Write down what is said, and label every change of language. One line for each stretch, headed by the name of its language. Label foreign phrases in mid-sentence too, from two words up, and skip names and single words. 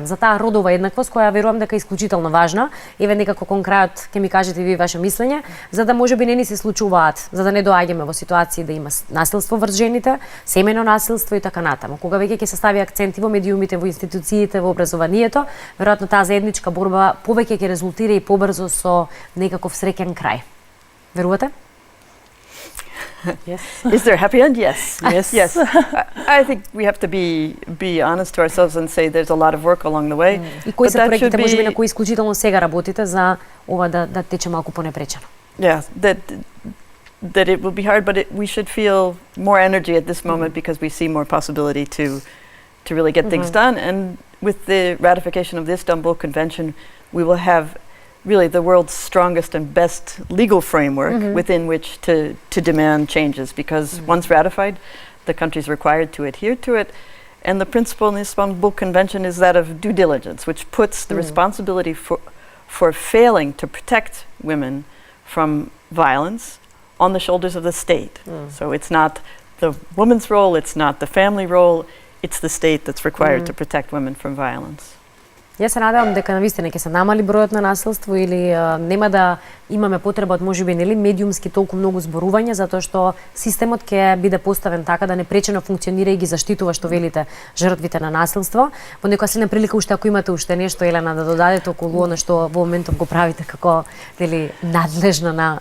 Macedonian: За таа родова еднаквост која верувам дека е исклучително важна. Еве некако кон крајот ќе ми кажете ви ваше мислење, за да можеби не ни се случуваат, за да не доаѓаме во ситуации да има насилство врз жените, семејно насилство и така натаму. Кога веќе ќе се стави акценти во медиумите, во институциите, во образованието, веројатно таа заедничка борба повеќе ќе резултира и побрзо со некаков среќен крај. Верувате?
English: Yes. Is there a happy end? Yes. Yes. Yes. I think we have to be honest to ourselves and say there's a lot of work along the way.
Macedonian: И кои
English: But
Macedonian: се
English: that
Macedonian: проектите
English: should
Macedonian: можеби
English: be-
Macedonian: на кои исклучително сега работите за ова да тече малку понепречено?
English: Yeah, that it will be hard, but we should feel more energy at this moment because we see more possibility to really get things done. And with the ratification of the Istanbul Convention, we will have really the world's strongest and best legal framework within which to demand changes, because once ratified, the country is required to adhere to it. And the principle in the Istanbul Convention is that of due diligence, which puts the responsibility for failing to protect women from violence on the shoulders of the state. So it's not the woman's role, it's not the family role, it's the state that's required to protect women from violence.
Macedonian: Јас се надевам дека навистина ќе се намали бројот на насилство или нема да имаме потреба од можеби нели медиумски толку многу зборување, затоа што системот ќе биде поставен така да непречено функционира и ги заштитува, што велите, жртвите на насилство. Во некоја следна прилика уште ако имате уште нешто, Елена, да додадете околу она што во моментов го правите како нели надлежна на